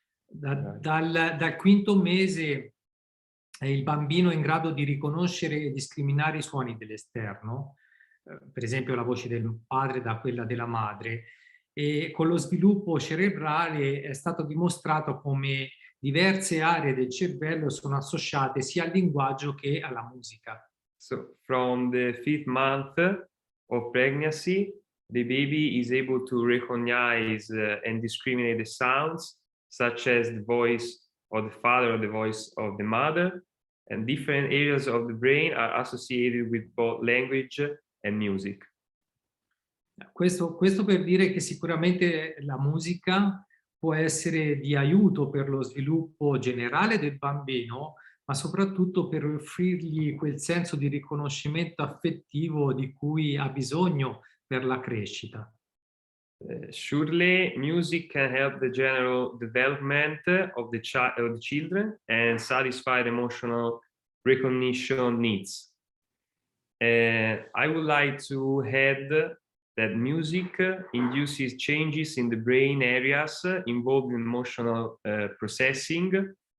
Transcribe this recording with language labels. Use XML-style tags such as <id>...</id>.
<it>Dal quinto mese il bambino è in grado di riconoscere e discriminare i suoni dell'esterno, per esempio la voce del padre da quella della madre, e con lo sviluppo cerebrale è stato dimostrato come diverse aree del cervello sono associate sia al linguaggio che alla musica.</it> <en>So from the 5th month of pregnancy, the baby is able to recognize and discriminate the sounds, such as the voice of the father or the voice of the mother, and different areas of the brain are associated with both language and music.</en> <it>Questo per dire che sicuramente la musica può essere di aiuto per lo sviluppo generale del bambino, ma soprattutto per offrirgli quel senso di riconoscimento affettivo di cui ha bisogno per la crescita.</it> <en>Surely, music can help the general development of the children and satisfy the emotional recognition needs. I would like to add that music induces changes in the brain areas involved in emotional processing.</en>